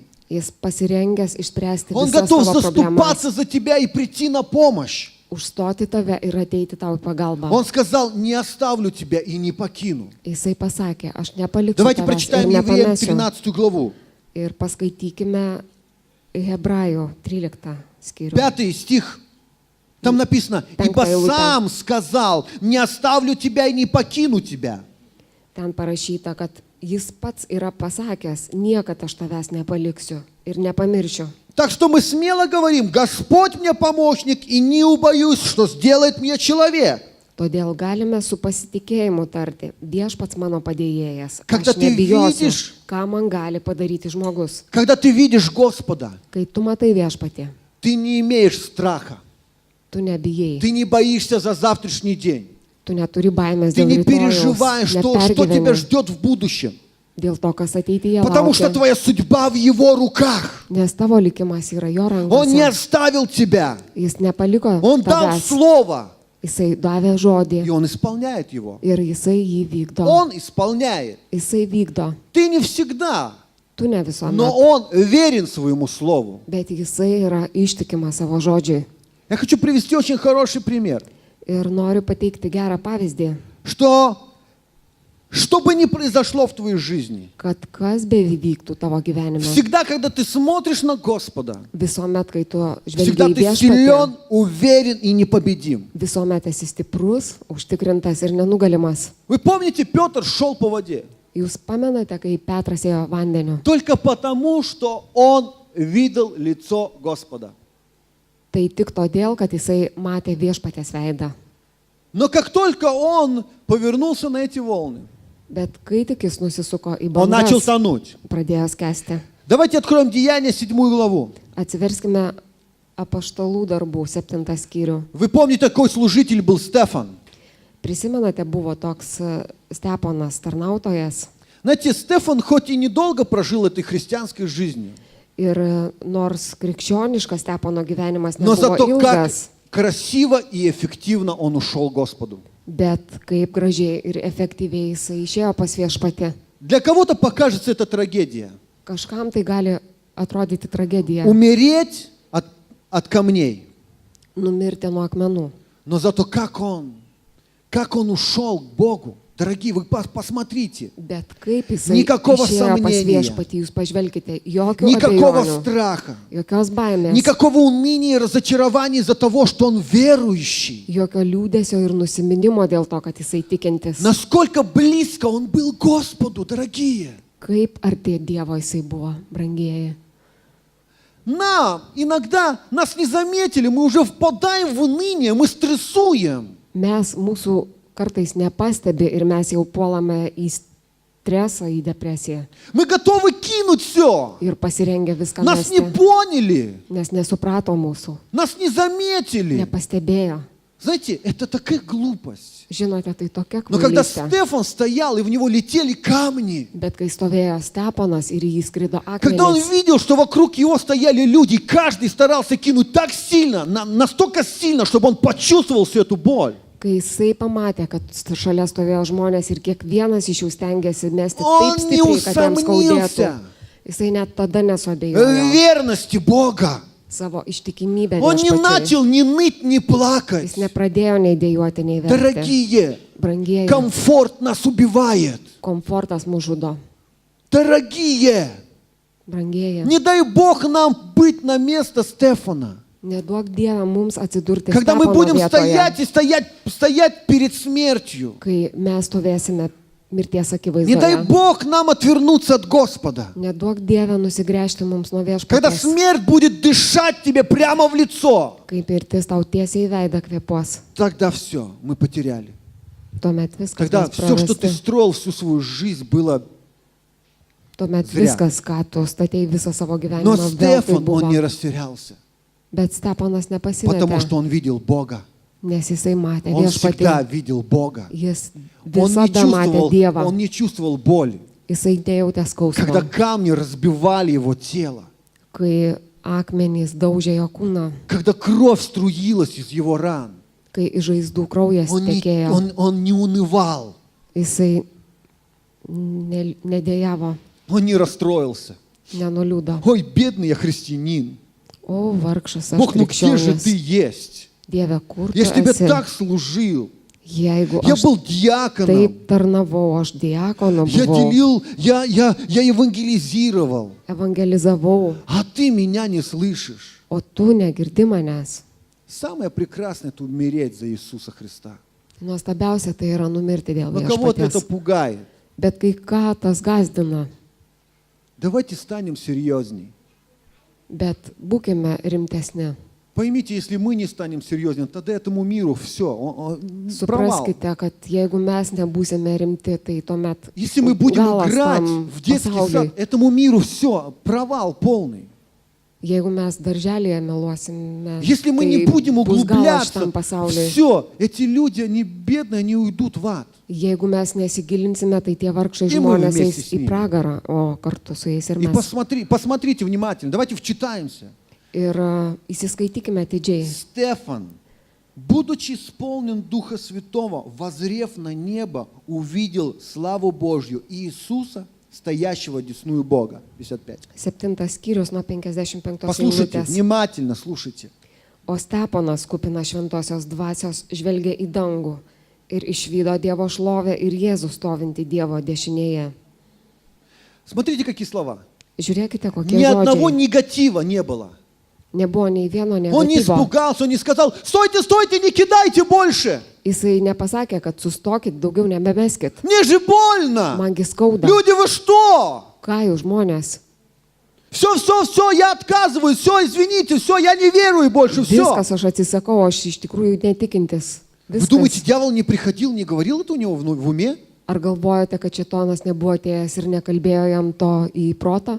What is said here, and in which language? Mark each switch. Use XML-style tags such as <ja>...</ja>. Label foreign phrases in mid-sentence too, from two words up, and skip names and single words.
<lt>Jis pasirengęs išspręsti</lt> <ru>Он</ru> <lt>visas</lt> <ru>готов</ru> <lt>savo problemas.</lt> <ru>заступаться за тебя и прийти на помощь.</ru> <lt>Užstoti tave ir ateiti tau į pagalbą.</lt> <ru>Он сказал, не оставлю тебя и не покину.</ru> <lt>Jisai pasakė, aš nepaliksiu</lt> <ru>Давайте</ru> <lt>tavęs ir</lt> <ru>прочитаем Евреям</ru> <lt>nepamesiu.</lt> <ru>13 главу.</ru> <lt>Ir paskaitykime Hebrajų 13 skyrių.</lt> <ru>5 стих. Там написано, ибо Пятая лута. сам сказал, не оставлю тебя и не покину тебя.</ru> <lt>Ten parašyta, kad jis pats yra pasakęs, niekad aš tavęs nepaliksiu ir nepamiršiu.</lt> <ru>Так что мы смело говорим, Господь мне помощник, и не убоюсь, что сделает мне человек.</ru> <lt>Todėl galime su pasitikėjimu tarti, viešpats mano padėjėjas.</lt> <ru>Когда</ru> <lt>Aš</lt> <ru>ты</ru> <lt>nebijosiu,</lt> <ru>видишь-</ru> <lt>ką man gali padaryti žmogus.</lt> <ru>Когда ты видишь Господа,</ru> <lt>Kai tu matai viešpatį,</lt> <ru>ты не имеешь страха.</ru> <lt>tu nebijai,</lt> <ru>Ты не боишься за завтрашний день.</ru> <lt>tu neturi baimės</lt> <ru>Ты</ru> <lt>dėl</lt> <ru>не</ru> <lt>rytojaus,</lt> <ru>переживаешь, что тебя</ru> <lt>nepergyveni</lt> <ru>ждет в будущем.</ru> <lt>dėl to, kas ateityje</lt> <ru>Потому что</ru> <lt>laukia,</lt> <ru>твоя судьба в Его руках.</ru> <lt>nes tavo likimas yra jo</lt> <ru>Он не</ru> <lt>rankose.</lt> <ru>оставил тебя.</ru> <lt>Jis nepaliko</lt> <ru>Он дал</ru> <lt>tavęs,</lt> <ru>слово,</ru> <lt>jisai davė žodį</lt> <ru>и Он исполняет его.</ru> <lt>ir jisai jį vykdo.</lt> <ru>Он исполняет.</ru> <lt>Jisai vykdo,</lt> <ru>Ты не всегда,</ru> <lt>tu ne</lt> <ru>но</ru> <lt>visuomet,</lt> <ru>Он верен своему слову.</ru> <lt>bet jisai yra ištikimas savo žodžiui.</lt> <ru>Я хочу привести очень хороший пример,</ru> <lt>Ir noriu pateikti gerą pavyzdį,</lt> <ru>что бы ни произошло в твоей жизни,</ru> <lt>kad kas bevyktų tavo gyvenime.</lt> <ru>всегда, когда ты смотришь на Господа,</ru> <lt>Visuomet, kai tu</lt> <ru>всегда</ru> <lt>žvelgi į</lt> <ru>ты</ru> <lt>viešpatį,</lt> <ru>силен, уверен и непобедим.</ru> <lt>visuomet esi stiprus, užtikrintas ir nenugalimas.</lt> <ru>Вы помните, Петр шел по воде</ru> <lt>Jūs pamenate, kai Petras ėjo vandeniu.</lt> <ru>только потому, что он видел лицо Господа.</ru> <lt>Tai tik todėl, kad jisai matė viešpatės veidą.</lt> <ru>Но как только он повернулся на эти волны,</ru> <lt>Bet kai tik jis nusisuko į</lt> <ru>он начал</ru> <lt>bangas,</lt> <ru>тонуть.</ru> <lt>pradėjo skęsti.</lt> <ru>Давайте откроем Деяния 7 главу.</ru> <lt>Atsiverskime Apaštalų darbų 7 skyrių.</lt> <ru>Вы помните, такой служитель был Стефан.</ru> <lt>Prisimenate, buvo toks Steponas tarnautojas.</lt> <ru>Знаете, Стефан хоть и недолго прожил этой христианской жизнью,</ru> <lt>Ir nors krikščioniškas Stepono gyvenimas</lt> <ru>но</ru> <lt>nebuvo</lt> <ru>зато как</ru> <lt>ilgas,</lt> <ru>красиво и эффективно он ушел к Господу.</ru> <lt>bet kaip gražiai ir efektyviai jisai išėjo pas viešpatį.</lt> <ru>Для кого-то покажется это трагедия.</ru> <lt>Kažkam tai gali atrodyti tragedija</lt> <ru>Умереть от камней.</ru> <lt>numirti nuo akmenų.</lt> <ru>Но зато как он ушел к Богу. Дорогие, вы посмотрите.</ru> <lt>Bet kaip jisai</lt> <ru>Никакого</ru> <lt>išėjo pas</lt> <ru>сомнения.</ru> <lt>viešpatį, jūs pažvelkite, jokių</lt> <ru>Никакого</ru> <lt>abejonių,</lt> <ru>страха.</ru> <lt>jokios baimės,</lt> <ru>Никакого уныния и разочарования из-за того, что он верующий.</ru> <lt>jokio liūdėsio ir nusiminimo dėl to, kad jisai tikintis.</lt> <ru>Насколько близко он был к Господу, дорогие.</ru> <lt>Kaip arti Dievo jisai buvo, brangieji.</lt> <ru>Иногда нас не заметили, мы уже впадаем в уныние, мы стрессуем.</ru> <lt>Mūsų kartais nepastebi ir mes jau puolame į stresą, į depresiją.</lt> <ru>Мы готовы кинуть все.</ru> <lt>Ir pasirengę viską</lt> <ru>Нас не</ru> <lt>mesti,</lt> <ru>поняли,</ru> <lt>nes nesuprato mūsų,</lt> <ru>нас не заметили.</ru> <lt>nepastebėjo.</lt> <ru>Знаете, это такая глупость.</ru> <lt>Žinote, tai tokia</lt> <ru>Но когда</ru> <lt>kvailystė.</lt> <ru>Стефан стоял, и в него летели камни,</ru> <lt>Bet kai stovėjo Steponas ir į jį skrido</lt> <ru>когда он</ru> <lt>akmenys,</lt> <ru>видел, что вокруг его стояли люди, каждый старался кинуть так сильно, настолько сильно, чтобы он почувствовал всю эту боль.</ru> <lt>kai jisai pamatė, kad šalia stovėjo žmonės ir kiekvienas iš jų stengiasi mesti</lt> <ru>Он</ru> <lt>taip</lt> <ru>не</ru> <lt>stipriai, kad jam skaudėtų,</lt> <ru>усомнился</ru> <lt>jisai net tada</lt> <ru>в</ru> <lt>nesuabejėjo</lt> <ru>верности Бога.</ru> <lt>savo ištikimybę</lt> <ru>Он не</ru> <lt>viešpačiui.</lt> <ru>начал ни ныть, ни плакать.</ru> <lt>Jis nepradėjo nei dėjuoti, nei verkti.</lt> <ru>Дорогие,</ru> <lt>Brangieji,</lt> <ru>комфорт нас убивает.</ru> <lt>komfortas mus žudo.</lt> <ru>Дорогие,</ru> <lt>Brangieji,</lt> <ru>не дай Бог нам быть на место Стефана.</ru> <lt>neduok Dievą mums atsidurti</lt> <ru>Когда мы</ru> <lt>Stepono</lt> <ru>будем</ru> <lt>vietoje,</lt> <ru>стоять и стоять перед смертью.</ru> <lt>kai mes stovėsime mirties</lt> <ru>Не дай</ru> <lt>akivaizdoje.</lt> <ru>Бог нам отвернуться от Господа.</ru> <lt>Neduok Dievę nusigręžti mums nuo</lt> <ru>Когда</ru> <lt>viešpaties,</lt> <ru>смерть будет дышать тебе прямо в лицо,</ru> <lt>kai mirtis tau tiesiai į veidą kvėpuos.</lt> <ru>тогда все, мы потеряли.</ru> <lt>Tuomet viskas</lt> <ru>Тогда</ru> <lt>bus</lt> <ru>все, что ты</ru> <lt>prarasti.</lt> <ru>строил всю свою жизнь, было...</ru> <lt>Tuomet</lt> <ru>zrя.</ru> <lt>viskas, ką tu statei visą savo</lt> <ru>Но</ru> <lt>gyvenimą, veltui</lt> <ru>Стефан, он</ru> <lt>buvo.</lt> <ru>не растерялся,</ru> <lt>Bet Steponas</lt> <ru>потому</ru> <lt>nepasimetė,</lt> <ru>что он видел Бога.</ru> <lt>nes jisai matė</lt> <ru>Он всегда</ru> <lt>viešpatį.</lt> <ru>видел Бога.</ru> <lt>Jis</lt> <ru>Он</ru> <lt>visada matė Dievą.</lt> <ru>не чувствовал боли.</ru> <lt>Jisai nejautė</lt> <ru>Когда</ru> <lt>skausmo,</lt> <ru>камни разбивали его тело,</ru> <lt>kai akmenys daužė jo kūną,</lt> <ru>когда кровь струилась из его ран,</ru> <lt>kai iš žaizdų kraujas tekėjo.</lt> <ru>он не унывал,</ru> <lt>Jisai nedėjavo,</lt> <ru>он не расстроился.</ru> <lt>nenuliūdo.</lt> <ru>Ой, бедный я христианин.</ru> <lt>O, vargšas aš</lt> <ru>Бог, ну где же ты</ru> <lt>krikščionis.</lt> <ru>есть?</ru> <lt>Dieve, kur tu</lt> <ru>Я ж тебе</ru> <lt>esi?</lt> <ru>так служил.</ru> <lt>Jeigu</lt> <ru>Я</ru> <lt>aš</lt> <ru>был диаконом.</ru> <lt>taip tarnavau, aš diakonu</lt> <ru>Я</ru> <lt>buvau,</lt> <ru>делил, я евангелизировал.</ru> <lt>evangelizavau,</lt> <ru>А ты меня не слышишь.</ru> <lt>o tu negirdi manęs.</lt> <ru>Самое прекрасное — это умереть за Иисуса Христа.</ru> <lt>Nuostabiausia tai yra numirti dėl</lt> <ru>Но кого-то это</ru> <lt>viešpaties.</lt> <ru>пугает.</ru> <lt>Bet kai ką tas gazdina,</lt> <ru>Давайте станем серьезней.</ru> <lt>bet būkime rimtesni.</lt> <ru>Поймите, если мы не станем серьезнее, тогда этому миру все, провал.</ru> <lt>Supraskite, kad jeigu mes nebūsime rimti, tai tuomet</lt> <ru>Если мы будем</ru> <lt>galas</lt> <ru>играть</ru> <lt>tam</lt> <ru>в детский</ru> <lt>pasauliui.</lt> <ru>сад, этому миру все, провал полный.</ru> <lt>Jeigu mes darželėje meluosime,</lt> <ru>Если мы не</ru> <lt>tai</lt> <ru>будем</ru> <lt>bus galas</lt> <ru>углубляться,</ru> <lt>šitam pasauliui.</lt> <ru>все, эти люди, они бедные, они уйдут в ад.</ru> <lt>Jeigu mes nesigilinsime, tai tie vargšai</lt> <ru>И мы</ru> <lt>žmonės</lt> <ru>вместе</ru> <lt>eis</lt> <ru>с</ru> <lt>į</lt> <ru>ними.</ru> <lt>pragarą, o kartu su jais ir</lt> <ru>И</ru> <lt>mes.</lt> <ru>посмотрите внимательно, давайте вчитаемся.</ru> <lt>Ir įsiskaitykime atidžiai.</lt> <ru>Стефан, будучи исполнен Духа Святого, воззрев на небо, увидел славу Божью и Иисуса, стоящего одесную Бога. 55.</ru> <lt>7 skyrius nuo 55</lt> <ru>Послушайте,</ru> <lt>eilutės.</lt> <ru>внимательно слушайте.</ru> <lt>O Steponas, kupinas šventosios dvasios, žvelgė į dangų ir išvydo Dievo šlovę ir Jėzų stovintį Dievo dešinėje.</lt> <ru>Смотрите, какие слова.</ru> <lt>Žiūrėkite, kokie</lt> <ru>Ни одного</ru> <lt>žodžiai.</lt> <ru>негатива не было.</ru> <lt>Nebuvo nei vieno</lt> <ru>Он не</ru> <lt>negatyvo.</lt> <ru>испугался, он не сказал: стойте, стойте, не кидайте больше.</ru> <lt>Jisai nepasakė, kad sustokit, daugiau nebemeskit.</lt> <ru>Мне же больно.</ru> <lt>Mangi skauda.</lt> <ru>Люди, вы что?</ru> <lt>Ką jūs žmonės?</lt> <ru>Все, я отказываюсь, все, извините, все, я не верую больше, все.</ru> <lt>Viskas, aš atsisakau, aš iš tikrųjų netikintis.</lt> <ru>Вы думаете,</ru> <lt>Viskas.</lt> <ru>дьявол не приходил, не говорил это у него в уме?</ru> <lt>Ar galvojate, kad šitonas nebuvo atėjęs ir nekalbėjo jam to į protą?</lt>